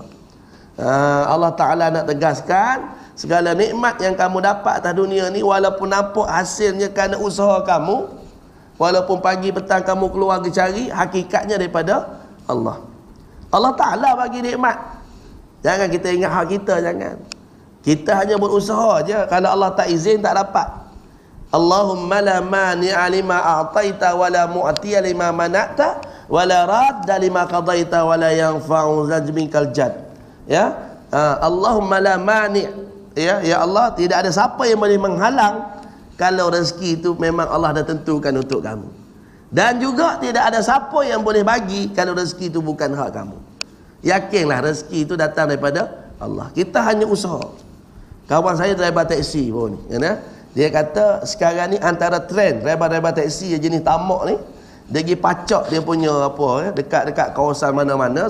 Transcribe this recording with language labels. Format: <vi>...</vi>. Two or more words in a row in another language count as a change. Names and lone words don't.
<ms>Allah Ta'ala nak tegaskan, segala nikmat yang kamu dapat atas dunia ni, walaupun nampak hasilnya kerana usaha kamu, walaupun pagi petang kamu keluar ke cari, hakikatnya daripada Allah. Allah Ta'ala bagi nikmat. Jangan kita ingat hak kita, jangan. Kita hanya berusaha aja. Kalau Allah tak izin, tak dapat.</ms> <ar>اللهم لا مانع لما أعطيت ولا معطي لما منعت ولا راد لما قضيت ولا ينفع ذا منك الجد.</ar> <ms>Ya,</ms> <ar>اللهم لا مانع',</ar> <ms>ya Allah, tidak ada siapa yang boleh menghalang kalau rezeki itu memang Allah dah tentukan untuk kamu. Dan juga tidak ada siapa yang boleh bagi kalau rezeki itu bukan hak kamu. Yakinlah rezeki itu datang daripada Allah. Kita hanya usaha. Kawan saya driver taksi pun ni, kan? Dia kata sekarang ni antara trend driver taksi yang jenis tamak ni, dia pergi pacak dia punya apa, dekat kawasan mana-mana.</ms>